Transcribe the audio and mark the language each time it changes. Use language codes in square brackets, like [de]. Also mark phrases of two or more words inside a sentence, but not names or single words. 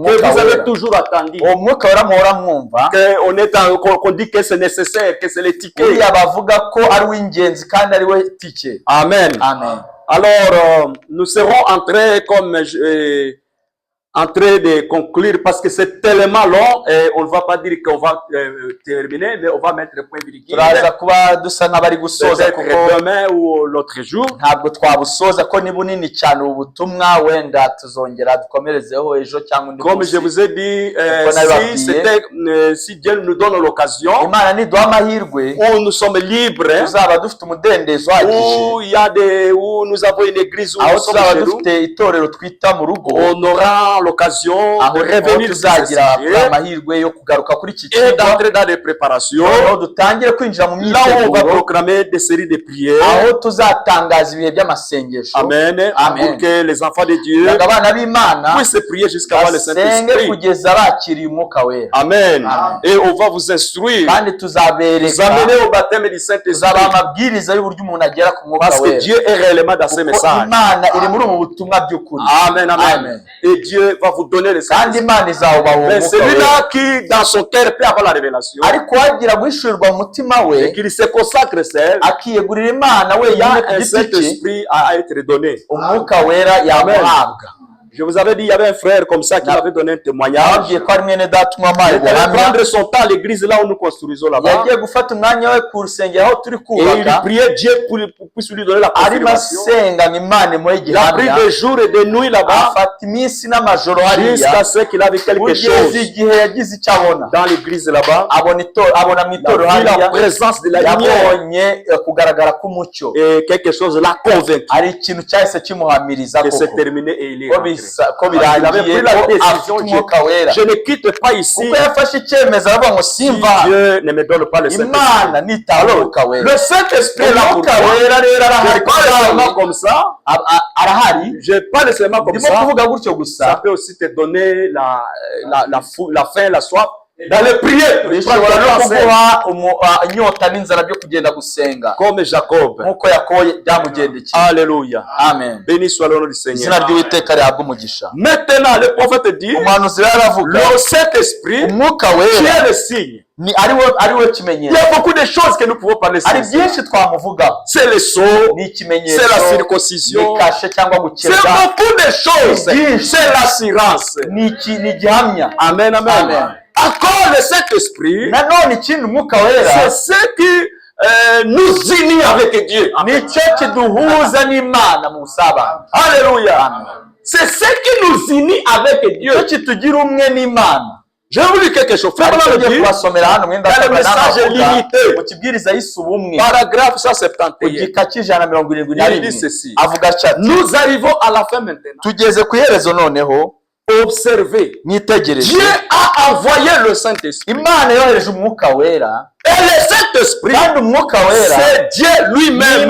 [fr] que [rw] umwuka [fr] vous avez [rw] wera. [fr] toujours attendu. [rw] Uwo mwuka wera muhora mwumva, [fr] Qu'on dit que c'est nécessaire, que c'est le ticket. [rw] uriya bavuga ko ari uw'ingenzi kandi ari we tike. Amen. Amen. [fr] Alors, nous serons en train, en train de conclure parce que c'est tellement long et on ne va pas dire qu'on va terminer, mais on va mettre point virgule. [rw] Turaza kuba dusa n'abari gusoza kuko [fr] Peut-être demain ou l'autre jour. [rw] ntabwo twabusoza ko ni bunini cyane ubu butumwa, wenda tuzongera dukomerezeho ejo cyangwa undi [fr] Comme je [rw] munsi. [fr] vous ai dit, si Dieu nous donne l'occasion, [rw] Imana niduha amahirwe [fr] où nous sommes libres, [rw] tuzaba dufite umudendezo uhagije, [fr] où où nous avons une église où [rw] aho [fr] nous sommes [rw] tuzaba [fr] chez nous, [rw] dufite itorero twita mu rugo, [fr] on aura l'occasion [rw] aho [fr] de revenir sur ce [rw] tuzagira [fr] sujet [rw] amahirwe yo kugaruka kuri iki [fr] et [rw] kigo, [fr] d'entrer dans les préparations, [rw] aho dutangire kwinjira mu [fr] là où on va [rw] myiteguro, [fr] proclamer des séries de prières. [rw] aho tuzatangaza ibihe by'amasengesho. Amen. Amen. [fr] Pour que les enfants de Dieu [rw] Kugira ngo abana b'Imana [fr] puissent prier jusqu'à avoir le [rw] basenge [fr] Saint-Esprit. [rw] kugeza bakiriye umwuka wera. Amen. Amen. [fr] Et on va vous instruire, [rw] Kandi [fr] vous [rw] tuzabereka, [fr] amener au baptême du Saint-Esprit. [rw] tuzabaha amabwiriza y'uburyo umuntu agera ku mwuka [fr] Parce que [rw] wera, [fr] Dieu est réellement dans ces [rw] kuko [fr] messages. [rw] Imana iri muri ubu butumwa by'ukuri. Amen, amen. Amen. [fr] Et Dieu va vous donner le [rw] Kandi [fr] Saint-Esprit. [rw] Imana izawubaha uwo [fr] Mais [rw] mwuka wera, [fr] celui-là qui, dans son cœur, peut avoir la révélation, [rw] ariko wagira guhishurirwa mu mutima we, [fr] et qu'il se consacre seul, [rw] akiyegurira Imana [fr] il y [rw] wenyine [fr] a [rw] ku [fr] un [rw] giti cye, [fr] Saint-Esprit à être donné. [rw] umwuka wera yamuhabwa. [fr] Je vous avais dit, il y avait un frère comme ça qui avait donné un témoignage. [rw] Nababwiye ko ari mwene data umwe [fr] Il [rw] wampaye [fr] allait [rw] ubuhamya, [fr] prendre son temps à l'église là où nous construisons là-bas. [rw] yagiye gufata umwanya we ku rusengero aho turi [fr] Et il [rw] kubaka, [fr] priait Dieu pour puisse lui donner la [rw] arimo [fr] confirmation. [rw] asenga ngo Imana imuhe [fr] Il a pris [rw] igihamya, [fr] des jours et des nuits là-bas [rw] afata iminsi n'amajoro hariya [fr] jusqu'à ce qu'il avait quelque [rw] kugeza [fr] chose [rw] igihe yagize icyo abona. [fr] dans l'église là-bas. [rw] abona mu [fr] Il [rw] itorero [fr] a vu la [rw] hariya, [fr] présence de la lumière [rw] yabonye kugaragara k'umucyo, [fr] et quelque chose l'a convaincu [rw] hari ikintu cyahise kimuhamiriza [fr] que c'est [rw] koko [fr] terminé et il est [rw] ko [fr] rentré. [rw] birangiye [fr] Il avait pris la [rw] ko [fr] décision, [rw] afite umwuka wera, [fr] je ne quitte pas ici [rw] kuko yafashe icyemezo aravuga ngo [fr] si [rw] simva [fr] Dieu ne me donne pas le Saint-Esprit. [rw] Imana nitaba umwuka wera. [fr] Le Saint-Esprit est là pour [rw] Umwuka [fr] toi. [rw] wera rero [fr] Je [rw] arahari [fr] parle seulement [rw] kubwawe, [fr] comme ça. [rw] arahari, [fr] Je parle seulement comme [rw] ndimo [fr] ça. [rw] kuvuga gutyo [fr] Ça [rw] gusa. [fr] peut aussi te donner la faim, la soif. Dans les prières, [rw] Bishobora no kuguha inyota n'inzara byo kugenda gusenga, [fr] comme Jacob. [rw] nk'uko Yakobo byamugendekeye. Alléluia. Amen. [fr] Béni soit le nom du [rw] Izina [fr] Seigneur. [rw] ry'Uwiteka rihabwe umugisha. [fr] Maintenant, le prophète dit, [rw] Umuhanuzi rero aravuga, [fr] le Saint-Esprit, [rw] umwuka [fr] qui [rw] wera [fr] est le signe. [rw] ni ari we [fr] Il [rw] kimenyetso. [fr] y a beaucoup de choses que nous pouvons parler sur [rw] Hari [fr] ça. [rw] byinshi twamuvugaho, [fr] C'est le sceau, [rw] ni ikimenyetso, [fr] c'est la circoncision, [rw] ni kashe cyangwa [fr] c'est [rw] gukebwa, [fr] beaucoup de choses. C'est l'assurance. [rw] ni igihamya. Amen, amen. Amen. [fr] Encore le Saint-Esprit, [rw] Nanone ikindi umwuka wera [fr] c'est ce qui nous unit avec Dieu. [rw] ni cyo kiduhuza n'Imana mu busabane. Alléluia. [fr] C'est ce qui nous unit avec Dieu. [rw] Cyo kitugira umwe n'Imana. [fr] Je vais vous dire quelque chose. Frère Branham dit, dans le message limité, paragraphe 171, il dit ceci. Nous arrivons à la fin maintenant. Observez. Dieu a envoyé le Saint-Esprit. Et le Saint-Esprit, c'est Dieu lui-même.